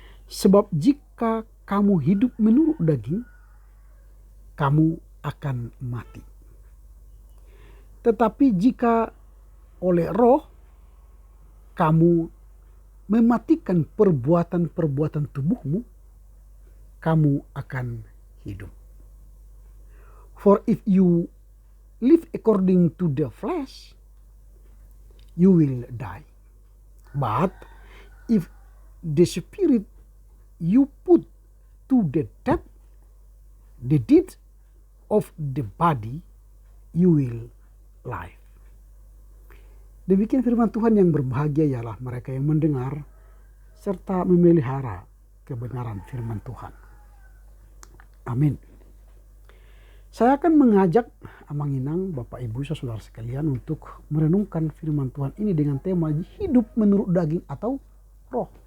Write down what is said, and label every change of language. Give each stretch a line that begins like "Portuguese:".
Indonesian: Sebab jika kamu hidup menurut daging, kamu akan mati. Tetapi jika oleh roh kamu mematikan perbuatan-perbuatan tubuhmu, kamu akan hidup.
English: For if you live according to the flesh, you will die. But if the spirit you put to the death, the deeds of the body, you will live.
Indonesian: Demikian firman Tuhan. Yang berbahagia ialah mereka yang mendengar serta memelihara kebenaran firman Tuhan. Amin. Saya akan mengajak Amang Inang, Bapak Ibu, saudara sekalian untuk merenungkan firman Tuhan ini dengan tema hidup menurut daging atau roh.